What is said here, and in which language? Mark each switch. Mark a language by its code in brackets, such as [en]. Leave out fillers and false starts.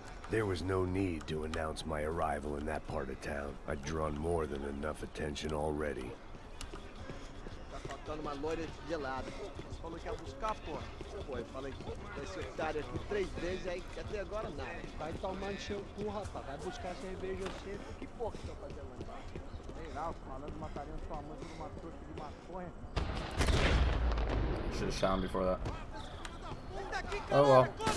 [en] There was no need to announce my arrival in that part of town. I'd drawn more than enough attention already. [pt] Tá faltando uma loira de gelado. Você falou que ia buscar, pô. Pô, eu falei que vai ser otário aqui 3 vezes, aí até agora nada. Vai tomando seu cu, rapaz. Vai buscar cerveja sempre. Que porra que estão fazendo lá embaixo? Sei lá, os malandros matariam sua mãe por uma torta de maconha. [en] Should have shot him before that. Oh well.